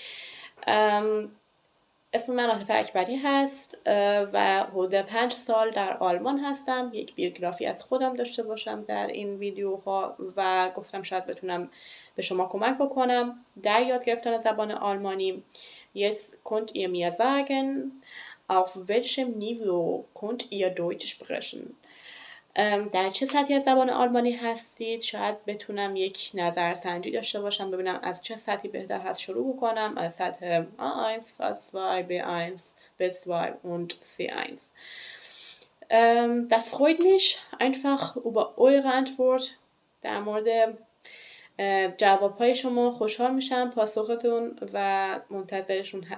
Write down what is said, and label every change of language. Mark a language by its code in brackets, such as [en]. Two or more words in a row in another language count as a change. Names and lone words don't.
[fa] اسم من عاطفه اکبری هست و حدود 5 سال در آلمان هستم. یک بیوگرافی از خودم داشته باشم در این ویدیوها و گفتم شاید بتونم به شما کمک بکنم در یاد گرفتن زبان آلمانی. [de] Jetzt könnt ihr mir sagen, auf welchem Niveau könnt ihr Deutsch sprechen? [fa] در چه سطحی از زبان آلمانی هستید؟ شاید بتونم یک نظرسنجی داشته باشم ببینم از چه سطحی بهتر هست شروع بکنم، از سطح A1, A2, [de] B1, B2 und C1. Das freut mich einfach über eure Antwort. [fa] در مورد جوابهای شما خوشحال میشم، پاسختون و منتظرشون هستم.